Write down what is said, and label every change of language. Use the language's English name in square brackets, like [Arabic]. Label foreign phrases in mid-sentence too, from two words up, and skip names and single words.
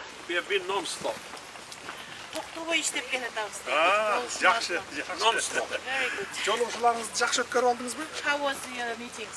[English] We have been non-stop. [Kyrgyz] Токтобой иштеп келатабыз. [Kazakh] Жақсы. [English] Non-stop. Very good. [Kyrgyz] Жолугушууларыңызды жакшы өткөрүп алдыңызбы? [English] How was your meetings?